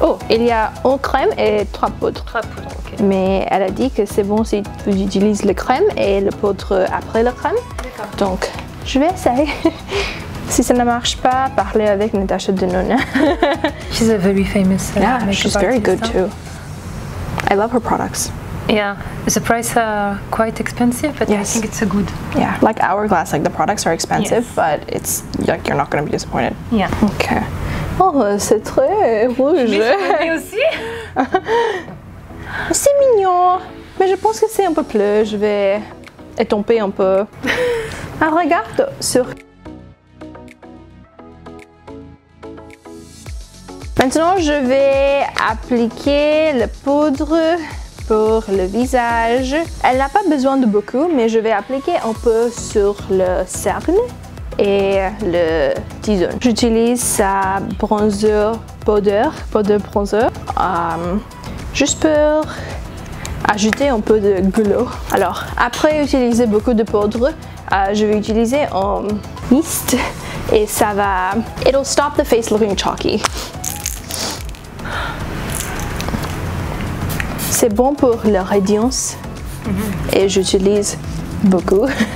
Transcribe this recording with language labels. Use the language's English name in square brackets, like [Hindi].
[French] il y a une crème et 3 poudres. 3 poudres, ok. Mais elle a dit que c'est bon si tu utilises le crème et le poudre après le crème. D'accord. Donc, je vais essayer. Si ça ne marche pas, parlez avec Natasha Denona. [English] She's a very famous makeup she's very good too. I love her products. Yeah, the price are quite expensive, but I think it's a good. Yeah, like Hourglass, like the products are expensive, but it's like you're not going to be disappointed. Yeah. [French] Okay. Oh, c'est très rouge. Mais aussi. C'est mignon, mais je pense que c'est un peu plus. Je vais étomper un peu. Regarde sur. Maintenant, je vais appliquer la poudre pour le visage. Elle n'a pas besoin de beaucoup, mais je vais appliquer un peu sur le cerne et le T-zone. J'utilise sa bronzer powder bronzer, juste pour ajouter un peu de glow. Alors, après utiliser beaucoup de poudre, je vais utiliser un mist et ça va... [English] It'll stop the face looking chalky. [French] C'est bon pour la radiance et j'utilise beaucoup.